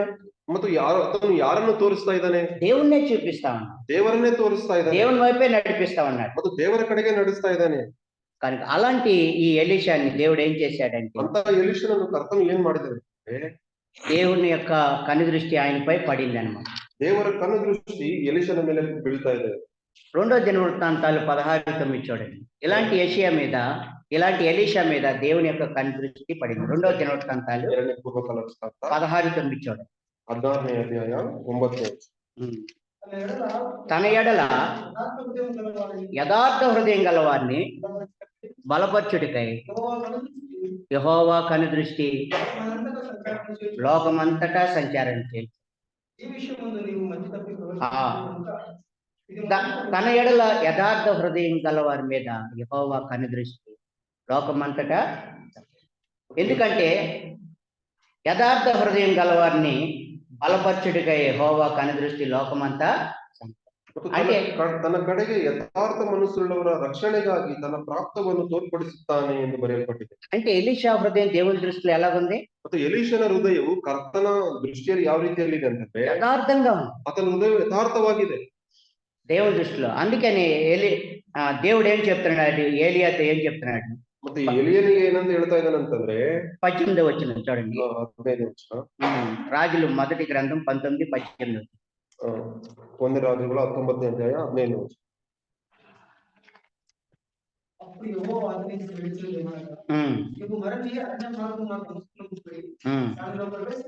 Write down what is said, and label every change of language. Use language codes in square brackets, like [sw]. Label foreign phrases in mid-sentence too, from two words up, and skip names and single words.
[kn] ಮತ್ತು ಆತನು ಯಾರನ್ನು ತೋರಿಸ್ತಾ ಇದ್ದಾನೆ? [te] దేవుణ్ణే చూపిస్తా ఉన్నాడు. [kn] ದೇವರನ್ನೇ ತೋರಿಸ್ತಾ ಇದ್ದಾನೆ. [te] దేవుని వైపే నడిపిస్తా ఉన్నాడు. [kn] ಮತ್ತು ದೇವರ ಕಡೆಗೆ ನಡೆಸ್ತಾ ಇದ್ದಾನೆ. [te] కనుక అలాంటి ఈ ఎలీషాని దేవుడు ఏం చేశాడంటే, [kn] ಅಂತ ಎಲೀಷನನ್ನು ಕರ್ತನು ಏನ್ ಮಾಡಿದಾರೆ? [te] దేవుని యొక్క కనుదృష్టి ఆయనపై పడింది అనమాట. [kn] ದೇವರ ಕಣ್ಣು ದೃಷ್ಟಿ ಎಲೀಷನ ಮೇಲೆ ಬೀಳ್ತಾ ಇದೆ. [te] 2వ దినవృత్తాంతాలు 16:9 చూడండి. ఇలాంటి ఎలీషా మీద దేవుని యొక్క కనుదృష్టి పడింది. 2వ దినవృత్తాంతాలు 16:9 చూడండి. [kn] 16ನೇ ಅಧ್ಯಾಯ 9ನೇ. [te] తన ఎడల యథార్థ హృదయం గల వారిని బలపరచుడికై యెహోవా కనుదృష్టి లోకమంతటా సంచారం చేయి. తన ఎడల యథార్థ హృదయం గల వారి మీద యెహోవా కనుదృష్టి లోకమంతటా. ఎందుకంటే యథార్థ హృదయం గల వారిని బలపరచుడిగా యెహోవా కనుదృష్టి లోకమంతా. అంటే తన [kn] ಕಡೆಗೆ ಯಥಾರ್ಥ ಮನಸ್ಸುಳ್ಳವರ ರಕ್ಷಣೆಗಾಗಿ ತನ್ನ ಪ್ರಾಪ್ತವನ್ನು ತೋರ್ಪಡಿಸುತ್ತಾನೆ ಎಂದು ಬರೆಯಲ್ಪಟ್ಟಿದೆ. [te] అంటే ఎలీషా హృదయం దేవుని దృష్టిలో ఎలాగుంది? [kn] ಮತ್ತು ಎಲೀಷನ ಹೃದಯವು ಕರ್ತನ ದೃಷ್ಟಿಯಲ್ಲಿ ಯಾವ ರೀತಿಯಲ್ಲಿ ಇದೆ ಅಂತಂದ್ರೆ [te] యథార్థంగా ఉంది. [kn] ಆತನ ಹೃದಯ ಯಥಾರ್ಥವಾಗಿದೆ [te] దేవుని దృష్టిలో. అందుకని దేవుడు ఏం చెప్తున్నాడు, ఏలియాతో ఏం చెప్తున్నాడు? [kn] ಮತ್ತೆ ಎಲಿಯನಿಗೆ ಏನಂತ ಹೇಳ್ತಾ ಇದ್ದಾನಂತಂದ್ರೆ [te] 18వ వచనం చూడండి. [kn] 15ನೇ ವಚನ. [te] రాజులు మొదటి గ్రంథం 19:18. 1 రాజుల 19ನೇ అధ్యాయ 15ನೇ వచనం. అప్పుడు యెహోవా ఆజ్ఞాపించిన ఏమనగా, నీవు మరలి అన్య మార్గం నాకు అనుసరించుకొని దానిలో ప్రవేశించు.